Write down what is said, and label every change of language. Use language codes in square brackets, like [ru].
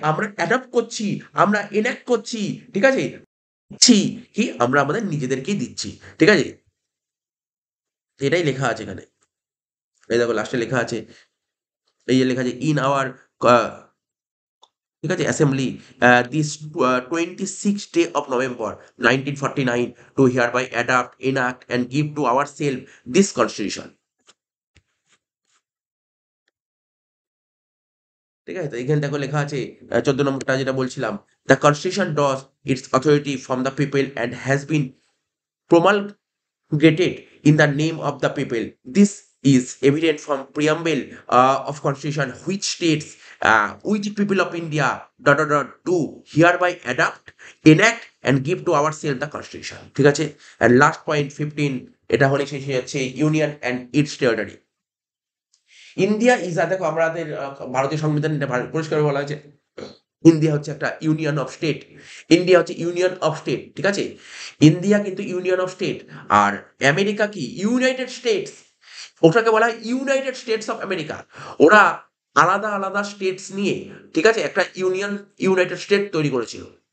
[bn] আমরা অ্যাডপ্ট করছি, আমরা এনাক্ট করছি। ঠিক আছে? ছি কি আমরা আমাদের নিজেদেরকেই দিচ্ছি। ঠিক আছে? এটাই লেখা আছে এখানে। এই দেখো লাস্টে লেখা আছে, এই যে লেখা আছে ইন আওয়ার আ ঠিক আছে? [en] Assembly this 26th day of November 1949 to hereby adopt, enact and give to ourselves this constitution. [bn] ঠিক আছে? তো এখানে দেখো লেখা আছে ১৪ নম্বরটা যেটা বলছিলাম, [en] "The Constitution draws its authority from the people and has been promulgated in the name of the people. This is evident from preamble of Constitution which states, we the people of India do hereby adopt, enact and give to ourselves the Constitution." [bn] ঠিক আছে? [en] And last point 15, [bn] এটা হলে শেষ হয়ে যাচ্ছে [en] Union and its territory. [bn] India is দেখো আমাদের ভারতীয় সংবিধানে এটা পরিষ্কার বলা হয়েছে, ইন্ডিয়া হচ্ছে একটা ইউনিয়ন অফ স্টেট। ইন্ডিয়া হচ্ছে ইউনিয়ন অফ স্টেট। ঠিক আছে? ইন্ডিয়া কিন্তু union of state. আর America কি? United states. ওটাকে বলা হয় ইউনাইটেড স্টেটস অফ আমেরিকা। ওরা আলাদা, আলাদা স্টেটস নিয়ে, ঠিক আছে, একটা ইউনাইটেড স্টেট তৈরি করেছিল।